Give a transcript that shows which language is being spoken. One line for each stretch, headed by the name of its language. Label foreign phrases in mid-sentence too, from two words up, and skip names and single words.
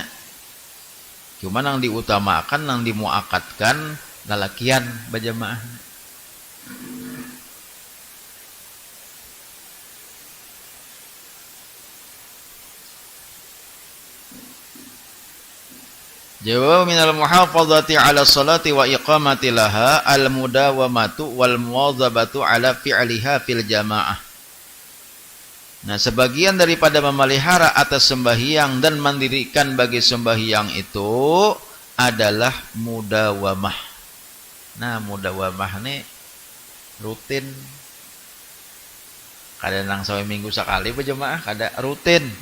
Banjar: Cuma nang diutamakan, nang dimuakatkan lalakian berjamaah.
Arabic: Jawab من المحافظة على الصلاة وإقامة لها المداومة والمواظبة على فعلها في الجماعة.
Banjar: Nah, sebagian daripada memelihara atas sembahyang dan mendirikan bagi sembahyang itu adalah mudawamah. Nah, mudawamah ini rutin. Kadang sampai minggu sekali berjamaah, kada rutin.